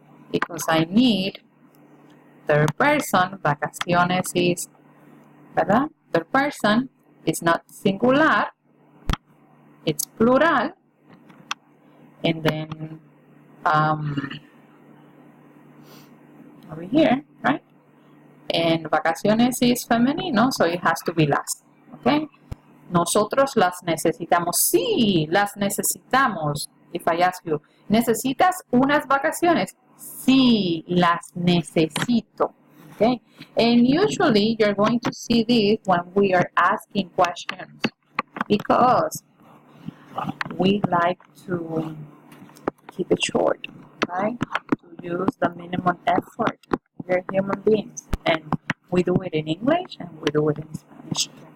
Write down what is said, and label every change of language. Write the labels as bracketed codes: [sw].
[en] Because I need third person, vacaciones is, ¿verdad? Third person is not singular, it's plural, and then over here, right? And vacaciones is femenino, so it has to be las. Okay? [es] Nosotros las necesitamos. Sí, las necesitamos. [en] If I ask you, [es] ¿necesitas unas vacaciones? Sí, las necesito. [en] Okay? And usually you're going to see this when we are asking questions, because we like to keep it short, right? To use the minimum effort. We're human beings, and we do it in English and we do it in Spanish.